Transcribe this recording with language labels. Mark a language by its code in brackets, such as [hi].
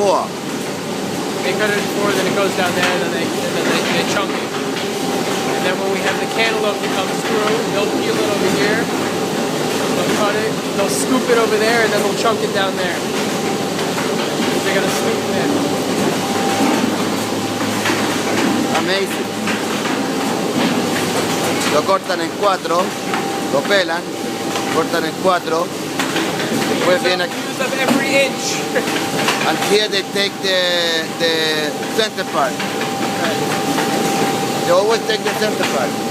[en] They cut it in 4, then it goes down there, and then they chunk it. And then when we have the cantaloupe that comes through, they'll peel it over here, they'll cut it, they'll scoop it over there, and then they'll chunk it down there. They're gonna scoop it in. Amazing. [es] Lo cortan en 4, lo pelan, cortan en 4, después viene aquí, [en] Use of every inch. and here they take the center part. They always take the center part.